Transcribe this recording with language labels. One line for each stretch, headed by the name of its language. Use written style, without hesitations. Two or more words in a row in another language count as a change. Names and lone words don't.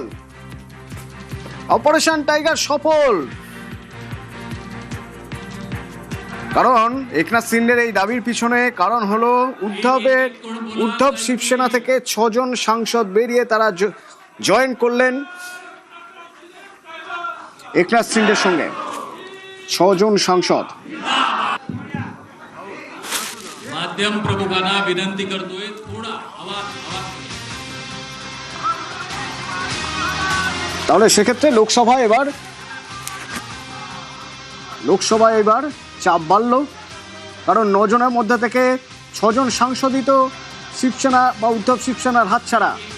Bangla: অপারেশন টাইগার সফল, কারণ একনাথ শিন্ডের এই দাবির পিছনে কারণ হলো উদ্ধব শিবসেনা থেকে 6 জন সাংসদ বেরিয়ে তারা জয়েন করলেন একনাথ শিন্ডের সঙ্গে। 6 জন সাংসদ।
Marathi: माध्यम प्रमुखांना विनंती करतोय थोडा आवाज
Bangla: তাহলে সেক্ষেত্রে লোকসভায় এবার চাপ বাড়ল, কারণ 9 জনের মধ্যে থেকে 6 জন সাংসদই তো শিবসেনা বা উদ্ধব শিবসেনার হাতছাড়া।